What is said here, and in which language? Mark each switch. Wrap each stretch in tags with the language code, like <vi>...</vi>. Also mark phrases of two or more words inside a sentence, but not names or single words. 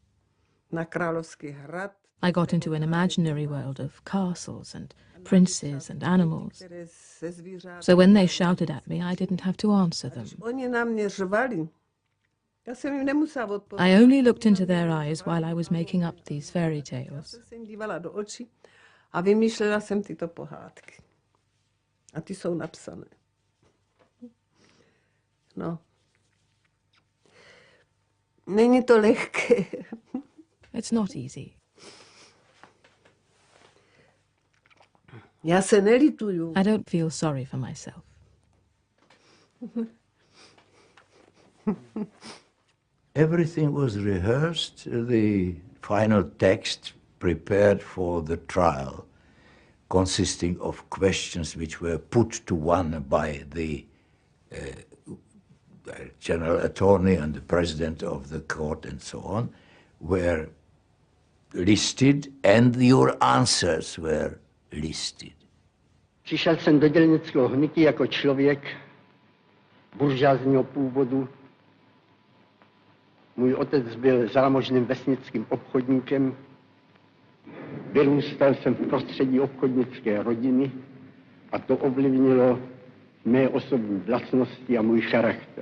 <en>I got into an imaginary world of castles and princes and animals. So when they shouted at me, I didn't have to answer them. I only looked into their eyes while I was making up these fairy tales.</en> <cs>Není to lehké.</cs> <en>It's not easy.</en> <cs>Já se nelituju.</cs> <en>I don't feel sorry for myself. Everything was rehearsed, the final text prepared for the trial, consisting of questions which were put to one by the general attorney and the president of the court and so on, were listed, and your answers were listed.</en> <cs>Přišel jsem do dělnického hnutí jako člověk buržázního původu. Můj otec byl zámožným vesnickým obchodníkem. Vyrůstal jsem v prostředí obchodnické rodiny a to ovlivnilo mé osobní vlastnosti a můj charakter.</cs>